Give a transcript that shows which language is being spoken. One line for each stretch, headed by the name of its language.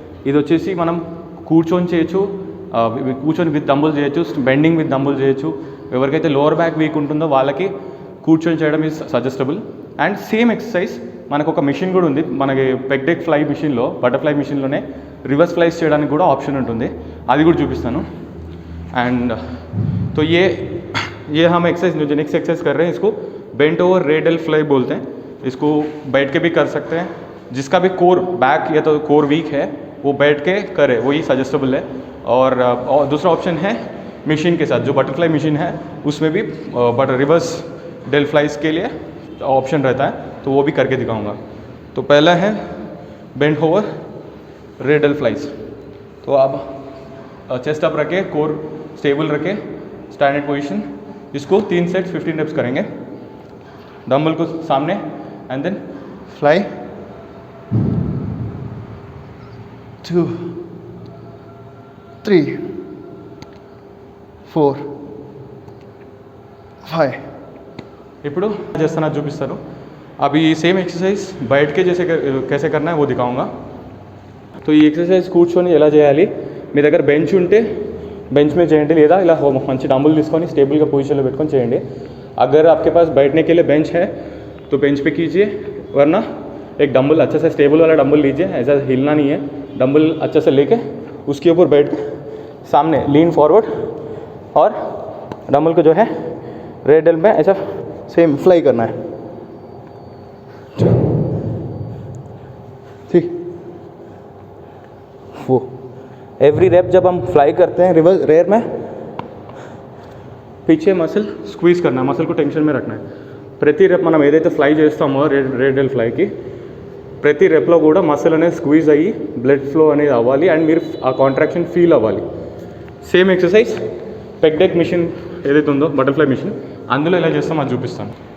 Telugu: ఇది వచ్చేసి మనం కూర్చొని చేయొచ్చు, కూర్చొని విత్ డంబుల్స్ చేయొచ్చు, బెండింగ్ విత్ డంబుల్స్ చేయొచ్చు. ఎవరికైతే లోవర్ బ్యాక్ వీక్ ఉంటుందో వాళ్ళకి కూర్చొని చేయడం is suggestible. And same exercise మనకు ఒక మిషన్ కూడా ఉంది. మనకి పెగ్ డెక్ ఫ్లై మిషన్లో, బటర్ఫ్లై మిషన్లోనే రివర్స్ ఫ్లైస్ చేయడానికి కూడా ఆప్షన్ ఉంటుంది, అది కూడా చూపిస్తాను.
Hindi: एंड तो ये हम एक्सरसाइज जो नेक्स्ट एक्सरसाइज कर रहे हैं इसको बेंट ओवर रेडियल फ्लाई बोलते हैं. इसको बैठ के भी कर सकते हैं. जिसका भी कोर बैक या तो कोर वीक है वो बैठ के करे, वही सजेस्टेबल है. और दूसरा ऑप्शन है मशीन के साथ, जो बटरफ्लाई मशीन है उसमें भी रिवर्स डेल फ्लाइज के लिए ऑप्शन रहता है, तो वो भी करके दिखाऊंगा. तो पहला है बेंट ओवर रेडियल फ्लाइज. तो आप चेस्ट अप रखे, कोर स्टेबल रखे, स्टैंडर्ड पोजीशन. इसको 3 सेट्स 15 रेप्स करेंगे. डंबल को सामने एंड देन फ्लाई 2 3 4 5.
Telugu: ఇప్పుడు చేస్తాను చూపిస్తాను.
Hindi: अभी सेम एक्सरसाइज बैठ के जैसे कैसे करना है वो दिखाऊंगा.
Telugu: तो ఈ ఎక్సర్సైజ్ కూర్చొని ఎలా చేయాలి, మీ దగ్గర బెంచ్ ఉంటే बेंच में చేయండి, లేదా ఇలా మంచి డంబుల్ తీసుకొని స్టేబుల్గా పొజిషన్లో పెట్టుకొని చేయండి.
Hindi: अगर आपके पास बैठने के लिए बेंच है तो बेंच पे कीजिए, वरना एक डंबल अच्छा से स्टेबल वाला डंबल लीजिए. ऐसा हिलना नहीं है, डंबल अच्छा से लेके उसके ऊपर बैठ के सामने लीन फॉरवर्ड और डंबल को जो है रेडियल में ऐसा सेम फ्लाई करना है. ठीक, वो एवरी रेप जब हम फ्लाई करते हैं रिवर्स रेयर में पीछे मसल स्क्वीज़ करना है, मसल को टेंशन में रखना है.
Telugu: ప్రతి రెప్ మనం ఏదైతే ఫ్లై చేస్తామో రేడియల్ ఫ్లైకి ప్రతి రెప్లో కూడా మసిల్ అనేది స్క్వీజ్ అయ్యి బ్లడ్ ఫ్లో అనేది అవ్వాలి అండ్ మీరు ఆ కాంట్రాక్షన్ ఫీల్ అవ్వాలి. Same exercise peg deck machine ఏదైతే ఉందో బటర్ఫ్లై మిషన్ అందులో ఎలా చేస్తాం అది చూపిస్తాను.